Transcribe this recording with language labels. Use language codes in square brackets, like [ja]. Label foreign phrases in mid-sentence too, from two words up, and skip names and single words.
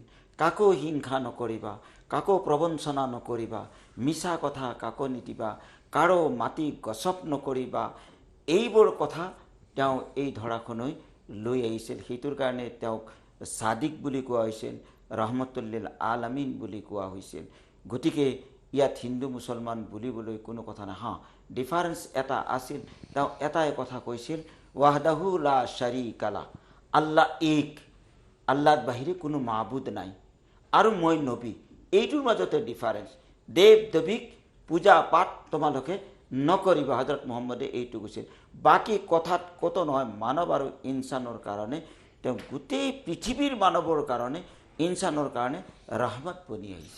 [as] কাকো হিংসা নকৰিবা, কাকো প্ৰবঞ্চনা নকৰিবা, মিছা কথা কাকো নিদিবা, কাৰো মাটি গছপ নকৰিবা, এইবোৰ কথা তেওঁ এই ধৰাখনৈ লৈ আহিছিল সেইটোৰ কাৰণে তেওঁক সাদিক বুলি কোৱা হৈছিল [ar] رحمة للعالمين [as] বুলি কোৱা হৈছিল গতিকে ইয়াত হিন্দু মুছলমান বুলিবলৈ কোনো কথা নাই হা ডিফাৰেন্স এটা আছিল তেওঁ এটাই কথা কৈছিল [ar] وحده لا شريك له [as] আল্লাহ এক আল্লাহৰ বাহিৰে কোনো মাবুদ নাই আৰু মই নবী এইটোৰ মাজতে ডিফাৰেন্স দেৱ দেৱীক পূজা পাঠ তোমালোকে নকৰিবা হযরত মুহাম্মদে এইটো কৈছিল বাকি কথাত কত নহয় মানৱ আৰু ইনসানৰ কাৰণে তেওঁ গোটেই পৃথিৱীৰ মানৱৰ কাৰণে ইনসানৰ কাৰণে ৰহমত বনি আহিছে